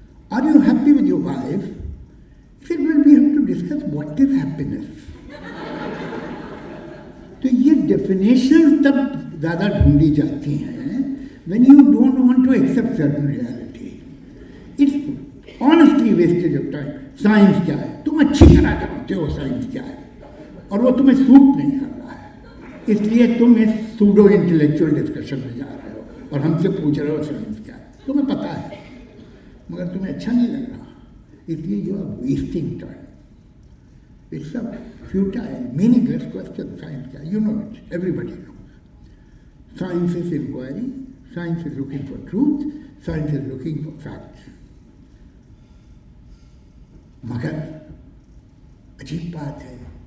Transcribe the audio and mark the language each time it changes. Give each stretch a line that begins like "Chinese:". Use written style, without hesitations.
English: Are you happy with your wife? He said, well, we have to discuss what is happiness.
Hindi: तो ये definition तब ज़्यादा ढूंढी जाती हैं
English: when you don't want to accept certain reality. It's honestly wastage of time.
Hindi: Science क्या है? तुम अच्छी तरह जानते हो साइंस क्या है और वो तुम्हें सूट नहीं कर रहा है, इसलिए तुम इस सूडो इंटेलेक्चुअल डिस्कशन में जा रहे हो और हमसे पूछ रहे हो साइंस क्या है. तुम्हें पता है मगर तुम्हें अच्छा नहीं लग रहा, इसलिए
English: You are wasting time. It's a futile, meaningless question. Science
Hindi: क्या?
English: You know it. Everybody knows. Science is inquiry. Science is looking for truth. Science is looking for facts.
Hindi: मगर अजीब बात है.